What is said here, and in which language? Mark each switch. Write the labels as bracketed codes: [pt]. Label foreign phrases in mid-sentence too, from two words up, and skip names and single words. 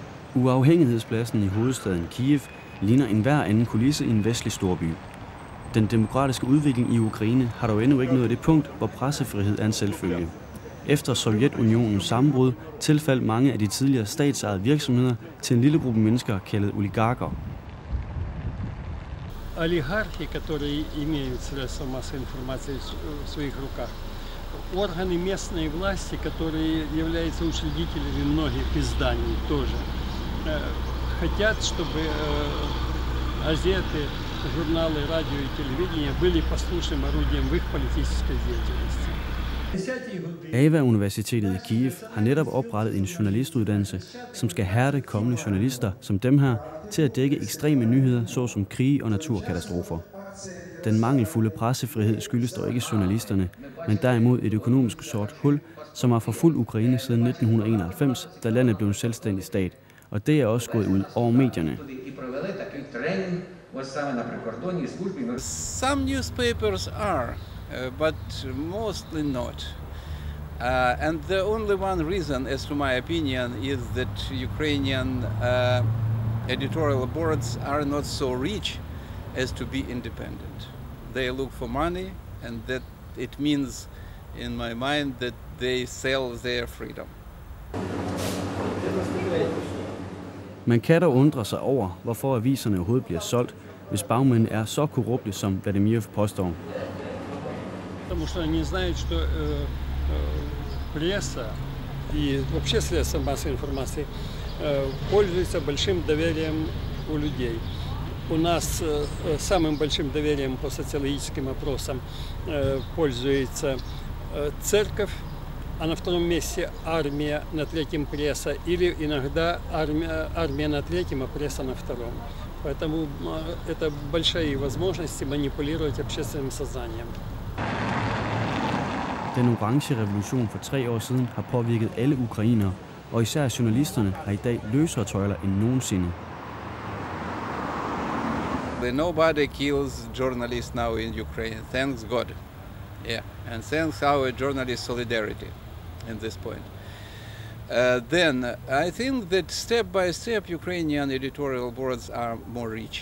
[da] Uafhængighedspladsen i hovedstaden Kiev ligner enhver anden kulisse i en vestlig storby. Den demokratiske udvikling i Ukraine har dog endnu ikke nået det punkt, hvor pressefrihed er en selvfølge. Efter Sovjetunionens sammenbrud tilfaldt mange af de tidligere statsejede virksomheder til en lille gruppe mennesker kaldet oligarker. [ru] Олигархи, которые имеют средства массовой информации в своих руках, органы местной власти, которые являются учредителями многих изданий тоже, хотят, чтобы газеты, журналы, радио и телевидение были послушным орудием в их политической деятельности. [da] AVA-universitetet i Kiev har netop oprettet en journalistuddannelse, som skal hærde kommende journalister som dem her til at dække ekstreme nyheder, såsom krige og naturkatastrofer. Den mangelfulde pressefrihed skyldes dog ikke journalisterne, men derimod et økonomisk sort hul, som har forfulgt Ukraine siden 1991, da landet blev en selvstændig stat, og det er også gået ud over medierne. [en] Some newspapers are, but mostly not. And the only one reason, as to my opinion, is that Ukrainian editorial boards are not so rich as to be independent. They look for money, and that it means, in my mind, that they sell their freedom. [da] Man kan dog undre sig over, hvorfor aviserne overhovedet bliver solgt, hvis bagmændene er så korrupte, som Vladimir påstår. [ru] Потому что они знают, что пресса и вообще средства массовой информации пользуются большим доверием у людей. У нас самым большим доверием по социологическим опросам пользуется церковь, а на втором месте армия, на третьем пресса, или иногда армия на третьем, а пресса на втором. Поэтому это большие возможности манипулировать общественным сознанием. [da] Den orange revolution for 3 år siden har påvirket alle ukrainere, og især journalisterne har i dag løsere tøjler end nogensinde. [en] Nobody kills journalists now in Ukraine, thanks God. Yeah, and thanks our journalist solidarity in this point. Then I think that step by step Ukrainian editorial boards are more rich.